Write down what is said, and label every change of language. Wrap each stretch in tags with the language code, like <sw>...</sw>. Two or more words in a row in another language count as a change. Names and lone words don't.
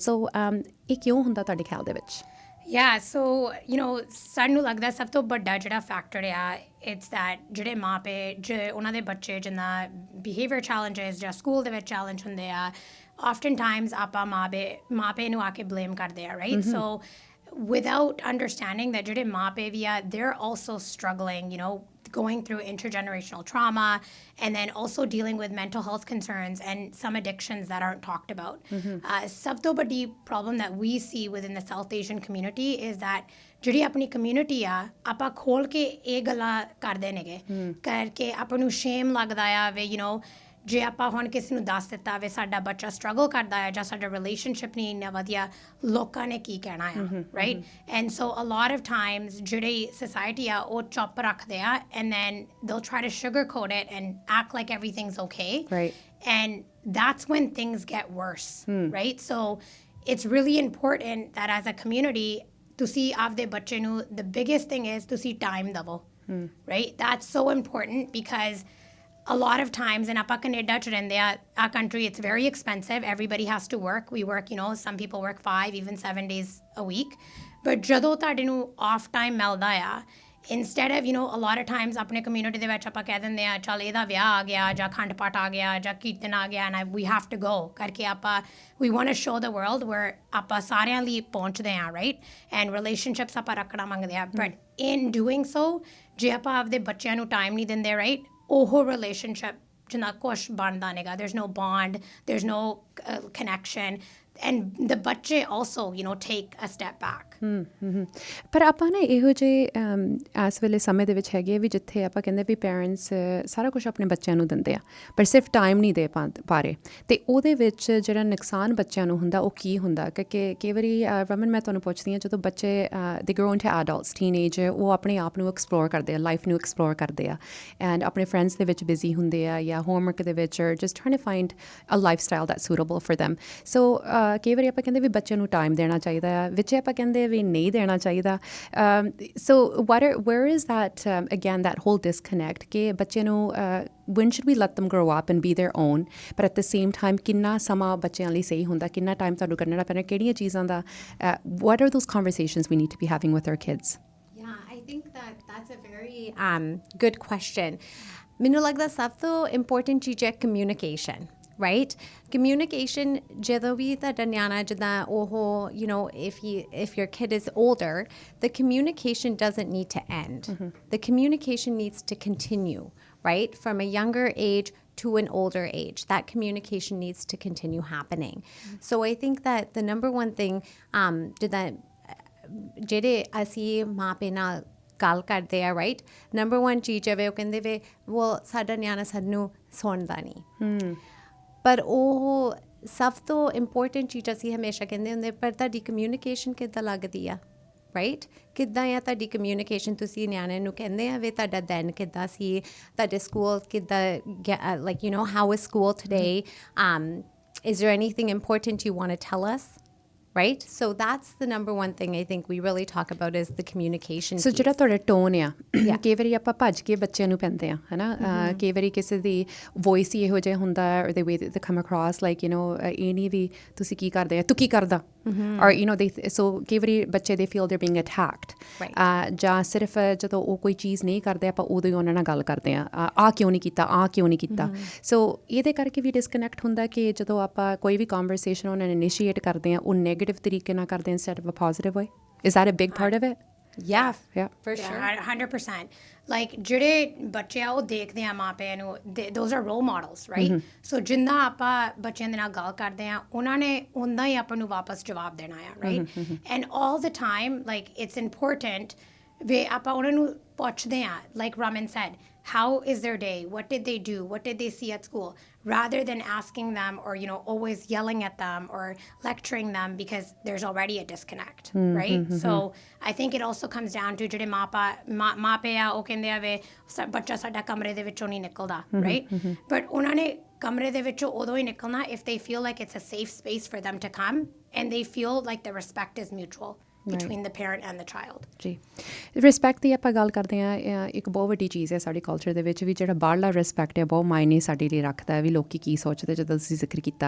<pa>ਸੋ ਇਹ ਕਿਉਂ ਹੁੰਦਾ ਤੁਹਾਡੇ ਖਿਆਲ ਦੇ ਵਿੱਚ?</pa> <en>Yeah, so</en> <pa>ਸਾਨੂੰ ਲੱਗਦਾ ਸਭ ਤੋਂ ਵੱਡਾ ਜਿਹੜਾ ਫੈਕਟਰ ਆ,</pa> <en>it's that</en> <pa>ਜਿਹੜੇ ਮਾਪੇ ਉਹਨਾਂ ਦੇ ਬੱਚੇ ਜਿੰਨਾ</pa> <en>behavior challenges</en> <pa>ਜਾਂ ਸਕੂਲ ਦੇ ਵਿੱਚ ਚੈਲੰਜ ਹੁੰਦੇ ਆ, oftentimes ਆਪਾਂ ਮਾਪੇ ਨੂੰ ਆ ਕੇ ਬਲੇਮ ਕਰਦੇ ਆ, ਰਾਈਟ? ਸੋ</pa> <en>without understanding that</en> <pa>ਜਿਹੜੇ ਮਾਪੇ ਵੀ ਆ,</pa> <en>they're also struggling, going through intergenerational trauma, and then also dealing with mental health concerns and some addictions that aren't talked about.</en> <pa>ਸਭ ਤੋਂ ਵੱਡੀ</pa> <en>problem that we see within the South Asian community is that</en> <pa>ਜਿਹੜੀ ਆਪਣੀ ਕਮਿਊਨਿਟੀ ਆ, ਆਪਾਂ ਖੋਲ ਕੇ ਇਹ ਗੱਲਾਂ ਕਰਦੇ ਨੇਗੇ, ਕਰਕੇ ਆਪਾਂ ਨੂੰ ਸ਼ੇਮ ਲੱਗਦਾ ਆ ਵੇ, ਜੇ ਆਪਾਂ ਹੁਣ ਕਿਸੇ ਨੂੰ ਦੱਸ ਦਿੱਤਾ ਵੇ ਸਾਡਾ ਬੱਚਾ ਸਟਰਗਲ ਕਰਦਾ ਹੈ ਜਾਂ ਸਾਡਾ ਰਿਲੇਸ਼ਨਸ਼ਿਪ ਨਹੀਂ ਇੰਨਾ ਵਧੀਆ, ਲੋਕਾਂ ਨੇ ਕੀ ਕਹਿਣਾ ਆ, ਰਾਈਟ?</pa> <en>and so a lot of times</en> <pa>ਜਿਹੜੀ ਸੋਸਾਇਟੀ ਆ ਉਹ ਚੁੱਪ ਰੱਖਦੇ ਆ,</pa> <en>and then they'll try to sugarcoat it and act like everything's okay. Right. And that's when things get worse, right? So it's really important that as a community</en> <pa>ਤੁਸੀਂ ਆਪਦੇ ਬੱਚੇ ਨੂੰ,</pa> <en>the biggest thing is</en> <pa>ਤੁਸੀਂ time ਦੇਵੋ,</pa> <en>right? That's so important because a lot of times, and</en> <pa>ਆਪਾਂ ਕੈਨੇਡਾ 'ਚ ਰਹਿੰਦੇ ਆ,</pa> <en>our country, it's very expensive. Everybody has to work. We work, you know, some people work 5, even 7 days a week.</en> <pa>But ਜਦੋਂ ਤੁਹਾਡੇ ਨੂੰ</pa> <en>off time</en> <pa>ਮਿਲਦਾ ਆ,</pa> <en>instead of, you know, a lot of times</en> <pa>ਆਪਣੇ community ਦੇ ਵਿੱਚ ਆਪਾਂ ਕਹਿ ਦਿੰਦੇ ਆ ਚੱਲ ਇਹਦਾ ਵਿਆਹ ਆ ਗਿਆ ਜਾਂ ਅਖੰਡ ਪਾਠ ਆ ਗਿਆ ਜਾਂ ਕੀਰਤਨ ਆ ਗਿਆ</pa> <en>and we have to go</en> <pa>ਕਰਕੇ ਆਪਾਂ</pa> <en>we want to show the world where</en> <pa>ਆਪਾਂ ਸਾਰਿਆਂ ਲਈ ਪਹੁੰਚਦੇ ਆ,</pa> <en>right? And relationships</en> <pa>ਆਪਾਂ ਰੱਖਣਾ ਮੰਗਦੇ ਆ,</pa> <en>but in doing so</en> <pa>ਜੇ ਆਪਾਂ ਆਪਦੇ ਬੱਚਿਆਂ ਨੂੰ time ਨਹੀਂ ਦਿੰਦੇ, right, ਉਹ relationship ਜਿੰਨਾ ਕੁਛ ਬਣਦਾ ਨਹੀਂਗਾ,</pa> <en>there's no bond, there's no connection, and the ਬੱਚੇ also, you know, take a step back.</en> <pa>ਪਰ ਆਪਾਂ ਨਾ ਇਹੋ ਜਿਹੇ ਇਸ ਵੇਲੇ ਸਮੇਂ ਦੇ ਵਿੱਚ ਹੈਗੇ ਵੀ ਜਿੱਥੇ ਆਪਾਂ ਕਹਿੰਦੇ ਵੀ ਪੇਰੈਂਟਸ ਸਾਰਾ ਕੁਛ ਆਪਣੇ ਬੱਚਿਆਂ ਨੂੰ ਦਿੰਦੇ ਆ ਪਰ ਸਿਰਫ ਟਾਈਮ ਨਹੀਂ ਦੇ ਪਾ ਰਹੇ, ਅਤੇ ਉਹਦੇ ਵਿੱਚ ਜਿਹੜਾ ਨੁਕਸਾਨ ਬੱਚਿਆਂ ਨੂੰ ਹੁੰਦਾ ਉਹ ਕੀ ਹੁੰਦਾ? ਕਿਉਂਕਿ ਕਈ ਵਾਰੀ ਰਮਨ ਮੈਂ ਤੁਹਾਨੂੰ ਪੁੱਛਦੀ ਹਾਂ, ਜਦੋਂ ਬੱਚੇ ਦੇ</pa> <en>grow into adults,</en> <pa>ਟੀਨਏਜ, ਉਹ ਆਪਣੇ ਆਪ ਨੂੰ ਐਕਸਪਲੋਰ ਕਰਦੇ ਆ, ਲਾਈਫ ਨੂੰ ਐਕਸਪਲੋਰ ਕਰਦੇ ਆ, ਐਂਡ ਆਪਣੇ ਫਰੈਂਡਸ ਦੇ ਵਿੱਚ ਬਿਜ਼ੀ ਹੁੰਦੇ ਆ ਜਾਂ ਹੋਮਵਰਕ ਦੇ ਵਿੱਚ,</pa> <en>just trying to find a life style that suitable for them.</en> <pa>ਸੋ ਕਈ ਵਾਰੀ ਆਪਾਂ ਕਹਿੰਦੇ ਵੀ ਬੱਚਿਆਂ ਨੂੰ ਟਾਈਮ ਦੇਣਾ ਚਾਹੀਦਾ ਆ, ਵਿੱਚ ਆਪਾਂ ਕਹਿੰਦੇ ਵੀ ਨਹੀਂ ਦੇਣਾ ਚਾਹੀਦਾ.</pa> <en>ਸੋ where is that again that whole disconnect</en> <pa>ਕਿ ਬੱਚੇ ਨੂੰ</pa> <en>when should we let them grow up and be their own, but at the same time</en> <pa>ਕਿੰਨਾ ਸਮਾਂ ਬੱਚਿਆਂ ਲਈ ਸਹੀ ਹੁੰਦਾ, ਕਿੰਨਾ ਟਾਈਮ ਤੁਹਾਨੂੰ ਕੱਢਣਾ ਪੈਣਾ, ਕਿਹੜੀਆਂ ਚੀਜ਼ਾਂ ਦਾ</pa> <en>what are those conversations we need to be having with our kids? Yeah, I think that's a very good question.</en> <pa>ਮੈਨੂੰ ਲੱਗਦਾ ਸਭ ਤੋਂ important ਚੀਜ਼ ਹੈ communication. Right?</pa> <en>Communication,</en> <pa>ਜਦੋਂ ਵੀ ਤੁਹਾਡਾ ਨਿਆਣਾ ਜਿੱਦਾਂ ਉਹ,</pa> <en>you know, if your kid is older, the communication doesn't need to end. The communication needs to continue, right? From a younger age to an older age, that communication needs to continue happening. So I think that the number one thing</en> <pa>ਜਿੱਦਾਂ ਜਿਹੜੇ ਅਸੀਂ ਮਾਂ ਪਿਓ ਨਾਲ ਗੱਲ ਕਰਦੇ ਆ, ਰਾਈਟ, ਨੰਬਰ 1 ਚੀਜ਼ ਹੈ ਉਹ ਕਹਿੰਦੇ ਵੇ ਉਹ ਸਾਡਾ ਨਿਆਣਾ ਸਾਨੂੰ ਸੁਣਦਾ ਨਹੀਂ, ਪਰ ਉਹ ਸਭ ਤੋਂ ਇੰਪੋਰਟੈਂਟ ਚੀਜ਼ ਅਸੀਂ ਹਮੇਸ਼ਾ ਕਹਿੰਦੇ ਹੁੰਦੇ, ਪਰ ਤੁਹਾਡੀ ਕਮਿਊਨੀਕੇਸ਼ਨ ਕਿੱਦਾਂ ਲੱਗਦੀ ਆ, ਰਾਈਟ? ਕਿੱਦਾਂ ਆ ਤੁਹਾਡੀ ਕਮਿਊਨੀਕੇਸ਼ਨ? ਤੁਸੀਂ ਨਿਆਣੇ ਨੂੰ ਕਹਿੰਦੇ ਆ ਵੀ ਤੁਹਾਡਾ ਦਿਨ ਕਿੱਦਾਂ ਸੀ, ਤੁਹਾਡੇ ਸਕੂਲ ਕਿੱਦਾਂ, ਲਾਈਕ,</pa> <en>you know, how is school today? Is there anything important you want to tell us? Right? So that's the number one thing I think we really talk about is the communication So piece.</en> <pa>ਜਿਹੜਾ ਤੁਹਾਡਾ ਟੋਨ ਆ, ਕਈ ਵਾਰੀ ਆਪਾਂ ਭੱਜ ਕੇ ਬੱਚਿਆਂ ਨੂੰ ਪੈਂਦੇ ਆ, ਹੈ ਨਾ, ਕਈ ਵਾਰੀ ਕਿਸੇ ਦੀ ਵੋਇਸ ਹੀ ਇਹੋ ਜਿਹਾ ਹੁੰਦਾ,</pa> <en>or the way they come across, like, you know,</en> <pa>ਇਹ ਨਹੀਂ ਵੀ ਤੁਸੀਂ ਕੀ ਕਰਦੇ ਆ, ਤੂੰ ਕੀ ਕਰਦਾ,</pa> <en>or, you know, so</en> <pa>ਕਈ ਵਾਰੀ ਬੱਚੇ</pa> <en>they feel they're being attacked.</en> <pa>ਜਾਂ ਸਿਰਫ ਜਦੋਂ ਉਹ ਕੋਈ ਚੀਜ਼ ਨਹੀਂ ਕਰਦੇ ਆਪਾਂ ਉਦੋਂ ਹੀ ਉਹਨਾਂ ਨਾਲ ਗੱਲ ਕਰਦੇ ਆ, ਆਹ ਕਿਉਂ ਨਹੀਂ ਕੀਤਾ, ਆਹ ਕਿਉਂ ਨਹੀਂ ਕੀਤਾ. ਸੋ ਇਹਦੇ ਕਰਕੇ ਵੀ ਡਿਸਕਨੈਕਟ ਹੁੰਦਾ ਕਿ ਜਦੋਂ ਆਪਾਂ ਕੋਈ ਵੀ ਕਨਵਰਸੇਸ਼ਨ ਉਹਨਾਂ ਨੇ ਇਨੀਸ਼ੀਏਟ ਕਰਦੇ ਆ ਉਹ ਨੈਗੇਟਿਵ ਤਰੀਕੇ ਨਾਲ ਕਰਦੇ</pa> <en>instead of a positive way. Is that a big part of it? Yeah, for Yeah, sure.</en> <pa>100%. Like ਜਿਹੜੇ ਬੱਚੇ ਆ ਉਹ ਦੇਖਦੇ ਆ ਮਾਂ ਪਿਓ ਨੂੰ,</pa> <en>those are role models, right?</en> <pa>So ਜਿੰਨਾ ਆਪਾਂ ਬੱਚਿਆਂ ਦੇ ਨਾਲ ਗੱਲ ਕਰਦੇ ਆ ਉਹਨਾਂ ਨੇ ਉਨਾ ਹੀ ਆਪਾਂ ਨੂੰ ਵਾਪਸ ਜਵਾਬ ਦੇਣਾ ਆ,</pa> <en>right? And all the time, like, it's important</en> <pa>ਵੀ ਆਪਾਂ ਉਹਨਾਂ ਨੂੰ ਪੁੱਛਦੇ ਆ,</pa> <en>like Raman said, how is their day? What did they do? What did they see at school? Rather than asking them or, you know, always yelling at them or lecturing them because there's already a disconnect, right? So I think it also comes down to</en> <pa>ਜਿਹੜੇ ਮਾਂ ਪਿਓ ਆ ਉਹ ਕਹਿੰਦੇ ਆ ਵੇ ਬੱਚਾ ਸਾਡਾ ਕਮਰੇ ਦੇ ਵਿੱਚੋਂ ਨਹੀਂ ਨਿਕਲਦਾ, right?</pa> <en>But</en> <pa>ਉਹਨਾਂ ਨੇ ਕਮਰੇ ਦੇ ਵਿੱਚੋਂ ਉਦੋਂ ਹੀ ਨਿਕਲਣਾ</pa> <en>if they feel like it's a safe space for them to come and they feel like the respect is mutual between the parent and the child.</en> <pa>ਜੀ, ਰਿਸਪੈਕਟ ਦੀ ਆਪਾਂ ਗੱਲ ਕਰਦੇ ਹਾਂ, ਇੱਕ ਬਹੁਤ ਵੱਡੀ ਚੀਜ਼ ਹੈ ਸਾਡੀ ਕਲਚਰ ਦੇ ਵਿੱਚ ਵੀ, ਜਿਹੜਾ ਬਾਹਰਲਾ ਰਿਸਪੈਕਟ ਹੈ ਬਹੁਤ ਮਾਇਨੇ ਸਾਡੇ ਲਈ ਰੱਖਦਾ ਹੈ ਵੀ ਲੋਕੀ ਕੀ ਸੋਚਦੇ, ਜਦੋਂ ਤੁਸੀਂ ਜ਼ਿਕਰ ਕੀਤਾ.</pa>